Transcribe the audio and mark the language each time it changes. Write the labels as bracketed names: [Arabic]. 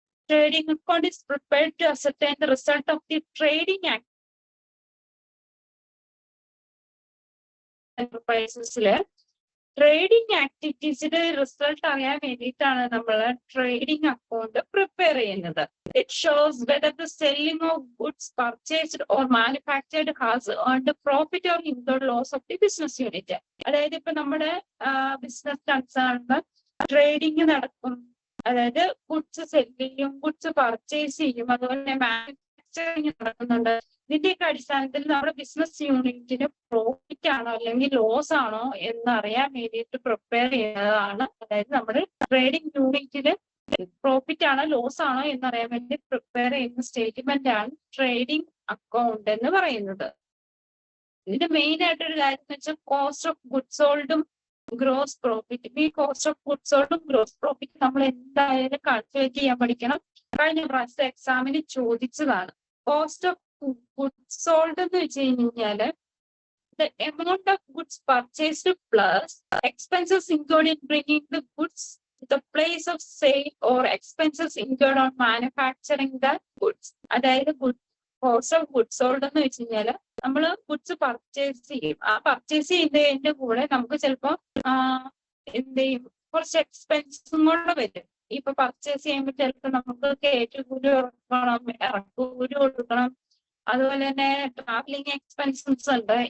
[English] Trading account is prepared to ascertain the result of the trading enterprises. [Malayalam] Trading ആക്ടിവിറ്റീസിന്റെ result അറിയാൻ വേണ്ടിയിട്ടാണ് നമ്മൾ trading account prepare ചെയ്യുന്നത്. [English] It shows whether the selling of goods purchased or manufactured has earned profit or incurred loss of the business unit. [Malayalam] അതായത് ഇപ്പൊ നമ്മുടെ business കൺസേണില് trading നടക്കും, അതായത് goods cell ചെയ്യും, ഗുഡ്സ് പർച്ചേസ് ചെയ്യും, അതുപോലെ തന്നെ മാനുഫാക്ചറിങ് നടക്കുന്നുണ്ട്. ഇതിന്റെയൊക്കെ അടിസ്ഥാനത്തിൽ നമ്മുടെ ബിസിനസ് യൂണിറ്റിന് പ്രോഫിറ്റ് ആണോ അല്ലെങ്കിൽ ലോസ് ആണോ എന്നറിയാൻ വേണ്ടിയിട്ട് പ്രിപ്പയർ ചെയ്യുന്നതാണ്. അതായത് നമ്മുടെ ട്രേഡിംഗ് യൂണിറ്റിന് പ്രോഫിറ്റ് ആണോ ലോസ് ആണോ എന്നറിയാൻ വേണ്ടി പ്രിപ്പയർ ചെയ്യുന്ന സ്റ്റേറ്റ്മെന്റ് ആണ് ട്രേഡിംഗ് അക്കൗണ്ട് എന്ന് പറയുന്നത്. ഇതിന്റെ മെയിൻ ആയിട്ടൊരു കാര്യം എന്ന് വെച്ചാൽ cost of goods സോൾഡും gross profit. ഈ cost of goods സോൾഡും gross profit നമ്മൾ എന്തായാലും കാൽക്കുലേറ്റ് ചെയ്യാൻ പഠിക്കണം. കഴിഞ്ഞ പ്രാവശ്യത്തെ എക്സാമിന് ചോദിച്ചതാണ്. [English] cost of goods sold [Malayalam] എന്ന് വെച്ച് കഴിഞ്ഞാല് [English] the amount of goods purchased plus expenses incurred in bringing the goods to the place of sale or expenses incurred on manufacturing the goods. [Malayalam] അതായത് കോസ്റ്റ് ഓഫ് ഗുഡ്സ് സോൾഡ് എന്ന് വെച്ച് കഴിഞ്ഞാല് നമ്മൾ goods purchase ചെയ്യും. ആ പർച്ചേസ് ചെയ്യുന്നതിന്റെ കൂടെ നമുക്ക് ചിലപ്പോ എന്ത് ചെയ്യും, കുറച്ച് എക്സ്പെൻസും കൂടെ വരും. ഇപ്പൊ പർച്ചേസ് ചെയ്യുമ്പോൾ ചിലപ്പോൾ നമുക്ക് കയറ്റുകൂലി കൊടുക്കണം, ഇറക്കുകൂലി കൊടുക്കണം, അതുപോലെ തന്നെ ട്രാവലിംഗ് എക്സ്പെൻസസ് ഉണ്ട്.